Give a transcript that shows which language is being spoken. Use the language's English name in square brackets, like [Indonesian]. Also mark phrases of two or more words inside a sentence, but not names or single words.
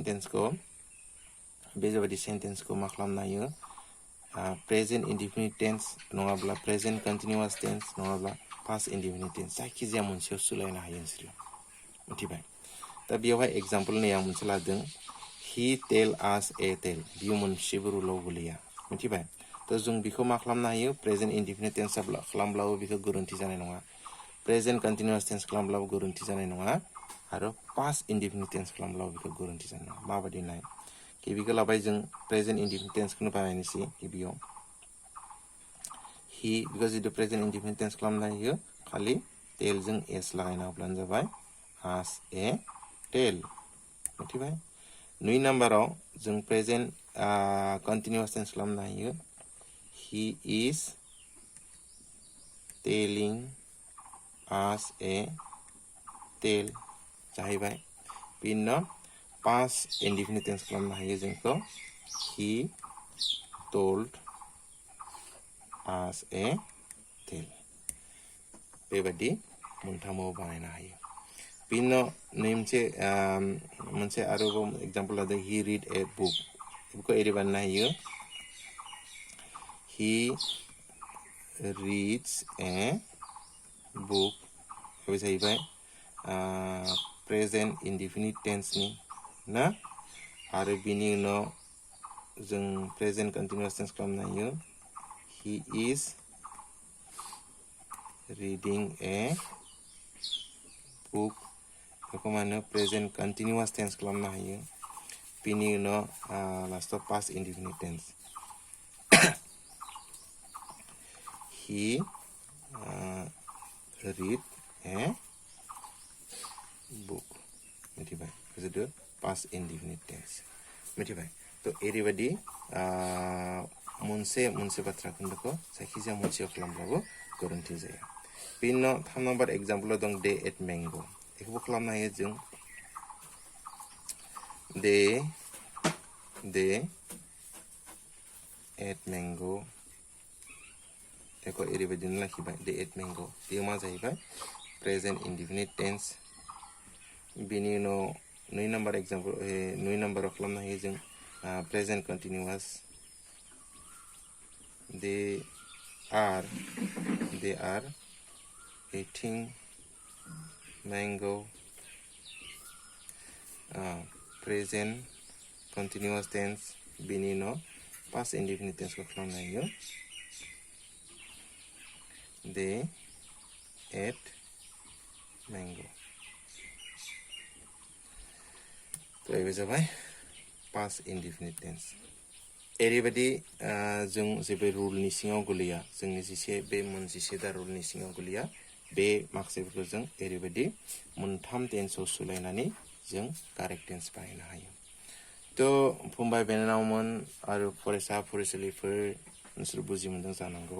[Bodo] सेन्टेन्सखौ मा खालामनो हायो [English] present indefinite tense [Bodo] नङाब्ला [English] present continuous tense [Bodo] नङाब्ला [English] past indefinite tense [Bodo] जायखिजाया मोनसेयाव सोलायनो हायो नोंसोरो मिथिबाय दा बेयावहाय एग्जाम्पल नै आं मोनसे लादों [English] he tell us a tale [Bodo] बियो मोनसेबो रुलाव गोलैया मिथिबाय तो जों बेखौ मा खालामनो हायो [English] present indefinite tense [Bodo] खालामब्लाबो बेखौ गोरोन्थि जानाय नङा [English] present continuous tense [Bodo] खालामब्लाबो गोरोन्थि जानाय नङा आरो [English] past indefinite tense [Bodo] खालामब्लाबो बेखौ गोरोन्थि जानाय नङा माबायदि नाय गिबिखौ लाबाय जों [English] present indefinite [Bodo] टेन्सखौनो बानायनोसै गिबियाव [English] he because [Bodo] जितु [English] present indefinite tense [Bodo] खालामनो हायो खालि टेल जों एस लागायना होब्लानो जाबाय [English] as a tale [Bodo] मिथिबाय 2 नम्बराव जों [English] present continuous tense [Bodo] खालामनो हायो [English] he is telling us a tale [Bodo] जाहैबाय बिनो [English] past indefinite tense [Bodo] खालामनो हायो जोंखौ he [English] told us a tale [Bodo] बेबादि मोनथामाव बानायनो हायो बिनि उनाव मोनसे आरोबाव एग्जाम्पल लादों [English] he read a book [Bodo] बेखौ एरै बानायनो हायो [English] he reads a book [Bodo] बे जाहैबाय [English] present indefinite tense [Bodo] नि ना आरो बिनि उनाव जों [English] present continuous tense [Bodo] खालामनो हायो [English] he is reading a book [Bodo] बेखौ माने [English] present continuous tense [Bodo] खालामनो हायो बिनि उनाव लास्टआव [English] past indefinite tense he read a book [Bodo] मिथिबाय बुजिदो [English] past indefinite tense [Bodo] मिथिबाय तो एरैबायदि मोनसे बाथ्रा खोन्दोखौ जायखिजाया मोनसेयाव खालामब्लाबो गोरोन्थि जाया बिनि उनाव 3 नम्बर एग्जाम्पलाव दं [English] they ate mango [Bodo] बेखौबो खालामनो हायो जों [English] they ate mango [Bodo] बेखौ एरैबायदिनो लाखिबाय [English] they ate mango [Bodo] बेयो मा जाहैबाय [English] present indefinite tense [Bodo] बिनि उनाव 2 [English] number example [Bodo] 2 नम्बराव खालामनो हायो जों [English] present continuous they are eating mango present continuous tense [Bodo] बिनि उनाव [English] past indefinite tense [Bodo] को खालामनो हायो [English] they ate mango [Hindi] तो ये [Bodo] जाबाय [English] past indefinite tense [Bodo] एरैबायदि जों जेबो रुलनि सिङाव गोलैया जोंनि जिसे बे मोनजिसे दा रुलनि सिङाव गोलैया बे माखासेफोरखौ जों एरैबायदि मोनथाम टेन्सआव सोलायनानै जों [English] correct tense [Bodo] बानायनो हायो तो फंबाय बिनानावमोन आरो फरायसा फरायसुलिफोर नोंसोर बुजि मोनदों जानांगौ